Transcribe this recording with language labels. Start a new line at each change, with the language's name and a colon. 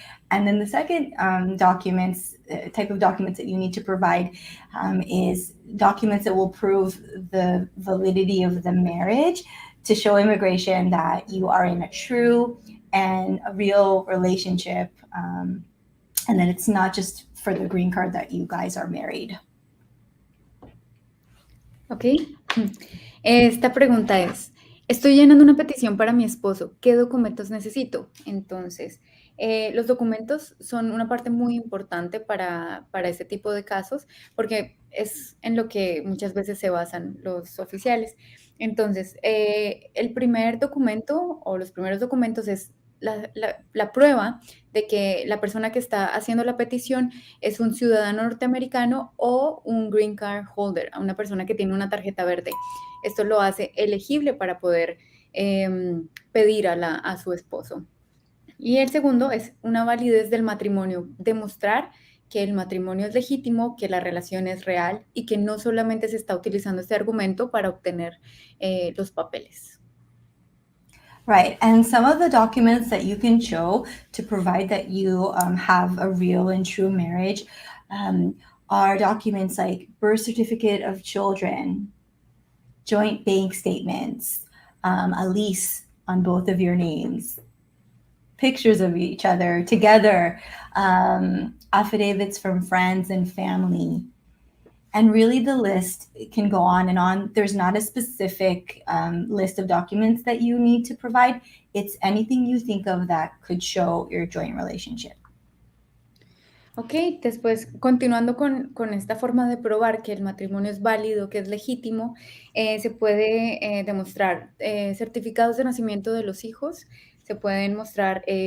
English: And then the second type of documents that you need to provide is documents that will prove the validity of the marriage to show immigration that you are in a true and a real relationship and that it's not just for the green card that you guys are married. Ok.
Spanish: Esta pregunta es, estoy llenando una petición para mi esposo, ¿qué documentos necesito? Entonces, los documentos son una parte muy importante para este tipo de casos porque es en lo que muchas veces se basan los oficiales. Entonces, el primer documento o los primeros documentos es la prueba de que la persona que está haciendo la petición es un ciudadano norteamericano o un green card holder, a una persona que tiene una tarjeta verde. Esto lo hace elegible para poder pedir a su esposo. Y el segundo es una validez del matrimonio, demostrar que el matrimonio es legítimo, que la relación es real y que no solamente se está utilizando este argumento para obtener los papeles.
English: Right. And some of the documents that you can show to provide that you have a real and true marriage are documents like birth certificate of children, joint bank statements, a lease on both of your names, pictures of each other together, affidavits from friends and family. And really, the list can go on and on. There's not a specific list of documents that you need to provide. It's anything you think of that could show your joint relationship.
Spanish: Ok, después, continuando con esta forma de probar que el matrimonio es válido, que es legítimo, se puede demostrar certificados de nacimiento de los hijos, se pueden mostrar